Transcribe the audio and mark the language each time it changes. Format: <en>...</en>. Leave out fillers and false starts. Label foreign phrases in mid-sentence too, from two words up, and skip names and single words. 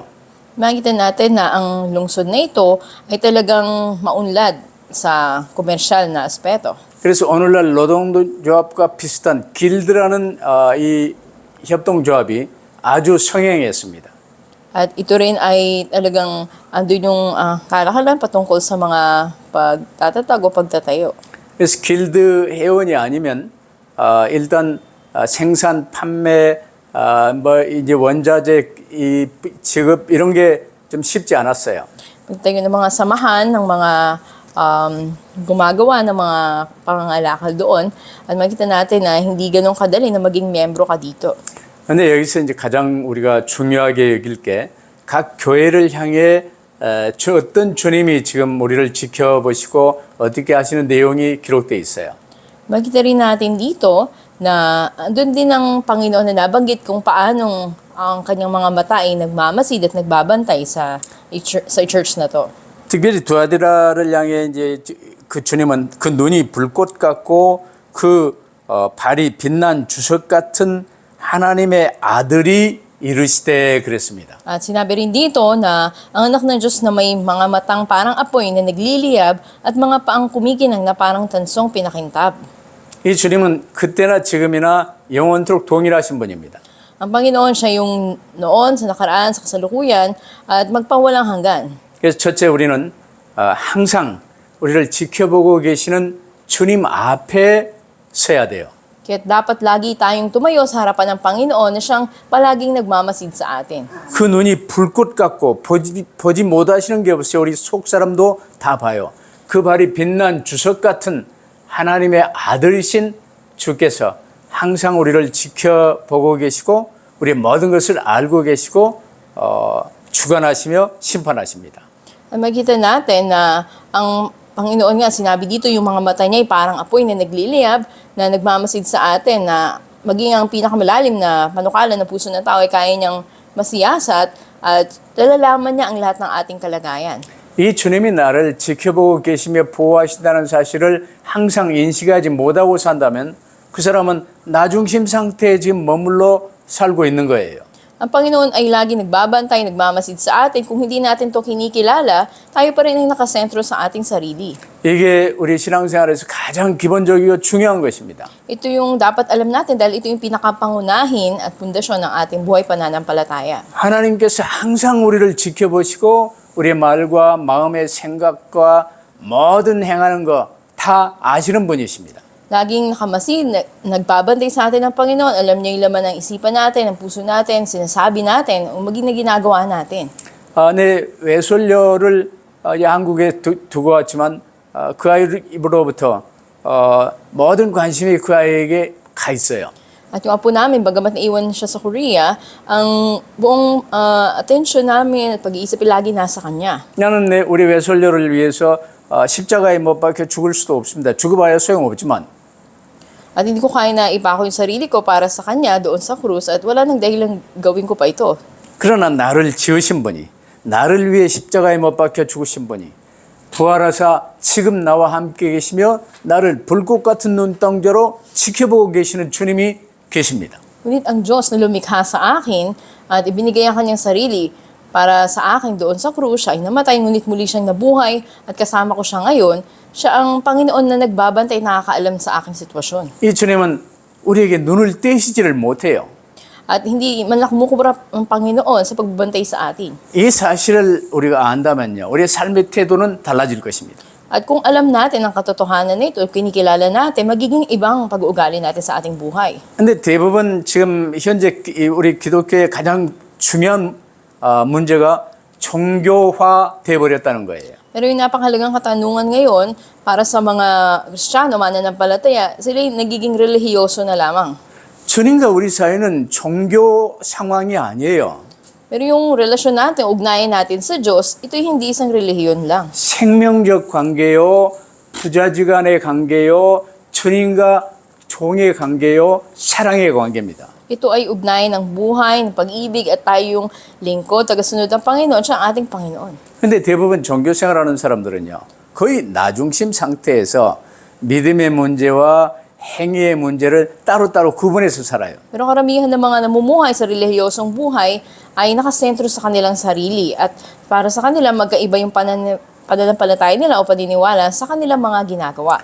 <tl>Makita natin na ang lungsod na ito ay talagang maunlad sa komersyal na aspeto.</tl> <ko>그래서 오늘날 노동조합과 비슷한 길드라는 이 협동조합이 아주 성행했습니다.</ko> <tl>At ito rin ay talagang andun yung kalakalan patungkol sa mga pagtatatag o pagtatayo.</tl> <ko>그래서 길드 회원이 아니면 일단 생산, 판매, 뭐 이제 원자재 이 지급 이런 게 좀 쉽지 않았어요.</ko> <tl>Pagtayo ng mga samahan ng mga gumagawa ng mga pangangalakal doon at makita natin na hindi ganun kadali na maging miyembro ka dito.</tl> <ko>근데 여기서 이제 가장 우리가 중요하게 여길 게 각 교회를 향해 어떤 주님이 지금 우리를 지켜보시고 어떻게 하시는 내용이 기록되어 있어요.</ko> <tl>Makita rin natin dito na doon din ang Panginoon na nabanggit kung paanong ang kanyang mga mata ay nagmamasid at nagbabantay sa church na to.</tl> <ko>특별히 두아디라를 향해 이제 그 주님은 그 눈이 불꽃 같고 그 발이 빛난 주석 같은 하나님의 아들이 이르시되 그랬습니다.</ko> <tl>At sinabi rin dito na ang anak ng Diyos na may mga matang parang apoy na nagliliyab at mga paang kumikinang na parang tansong pinakintab.</tl> <ko>이 주님은 그때나 지금이나 영원토록 동일하신 분입니다.</ko> <tl>Ang Panginoon siya yung noon, sa nakaraan, sa kasalukuyan at magpawalang hanggan.</tl> <ko>그래서 첫째 우리는 항상 우리를 지켜보고 계시는 주님 앞에 서야 돼요.</ko> <tl>Kaya dapat lagi tayong tumayo sa harapan ng Panginoon na siyang palaging nagmamasid sa atin.</tl> <ko>그 눈이 불꽃 같고 보지 못하시는 게 없어요. 우리 속 사람도 다 봐요. 그 발이 빛난 주석 같은 하나님의 아들이신 주께서 항상 우리를 지켜보고 계시고 우리의 모든 것을 알고 계시고 주관하시며 심판하십니다.</ko> <tl>Makita natin na ang Panginoon nga, sinabi dito yung mga mata niya ay parang apoy na nagliliyab na nagmamasid sa atin na maging ang pinakamalalim na panukala ng puso ng tao ay kaya niyang masiyasat at nalalaman niya ang lahat ng ating kalagayan.</tl> <ko>이 주님이 나를 지켜보고 계시며 보호하신다는 사실을 항상 인식하지 못하고 산다면 그 사람은 나중심 상태에 지금 머물러 살고 있는 거예요.</ko> <tl>Ang Panginoon ay lagi nagbabantay, nagmamasid sa atin. Kung hindi natin to kinikilala, tayo pa rin ay nakasentro sa ating sarili.</tl> <ko>이게 우리 신앙생활에서 가장 기본적이고 중요한 것입니다.</ko> <tl>Ito yung dapat alam natin dahil ito yung pinakapangunahin at pundasyon ng ating buhay pananampalataya.</tl> <ko>하나님께서 항상 우리를 지켜보시고 우리의 말과 마음의 생각과 모든 행하는 거 다 아시는 분이십니다.</ko> <tl>Laging nakamasid, nagbabantay sa atin ng Panginoon. Alam niya yung laman ng isipan natin, ng puso natin, sinasabi natin, o maging na ginagawa natin.</tl> <ko>내 외솔녀를 한국에 두고 왔지만 그 아이로부터 모든 관심이 그 아이에게 가 있어요.</ko> <tl>At yung apo namin, bagamat naiwan siya sa Korea, ang buong atensyon namin at pag-iisip ay lagi nasa kanya.</tl> <ko>나는 우리 외솔녀를 위해서 십자가에 못 박혀 죽을 수도 없습니다. 죽어봐야 소용없지만</ko> <tl>At hindi ko kaya na ipako yung sarili ko para sa kanya doon sa krus at wala nang dahilang gawin ko pa ito.</tl> <ko>그러나 나를 지으신 분이 나를 위해 십자가에 못 박혀 죽으신 분이 부활하사 지금 나와 함께 계시며 나를 불꽃 같은 눈동자로 지켜보고 계시는 주님이 계십니다.</ko> <tl>Ngunit ang Diyos na lumikha sa akin at ibinigay ang kanyang sarili para sa akin doon sa krus, siya ay namatay ngunit muli siyang nabuhay at kasama ko siya ngayon. Siya ang Panginoon na nagbabantay, nakakaalam sa aking sitwasyon.</tl> <ko>이 주님은 우리에게 눈을 떼시지를 못해요.</ko> <tl>At hindi man lang kumukubra ang Panginoon sa pagbabantay sa atin.</tl> <ko>이 사실을 우리가 안다면요, 우리의 삶의 태도는 달라질 것입니다.</ko> <tl>At kung alam natin ang katotohanan nito at kinikilala natin, magiging ibang pag-uugali natin sa ating buhay.</tl> <ko>근데 대부분 지금 현재 우리 기독교의 가장 중요한 문제가 종교화 돼버렸다는 거예요.</ko> <tl>Pero yung napakahalagang katanungan ngayon, para sa mga Kristiyano, mananampalataya, sila nagiging relihiyoso na lamang.</tl> <ko>주님과 우리 사이는 종교 상황이 아니에요.</ko> <tl>Pero yung relasyon natin, ugnayan natin sa Diyos, ito'y hindi isang relihiyon lang.</tl> <ko>생명적 관계요, 부자지간의 관계요, 주님과 종의 관계요, 사랑의 관계입니다.</ko> <tl>Ito ay ugnayan ng buhay, ng pag-ibig, at tayo yung lingkod, tagasunod ng Panginoon, siya ang ating Panginoon.</tl> <ko>근데 대부분 종교 생활하는 사람들은요, 거의 나중심 상태에서 믿음의 문제와 행위의 문제를 따로따로 구분해서 살아요.</ko> <tl>Pero karamihan ng mga namumuhay sa relihiyosong buhay ay nakasentro sa kanilang sarili at para sa kanila magkaiba yung pananampalataya nila o paniniwala sa kanilang mga ginagawa.</tl>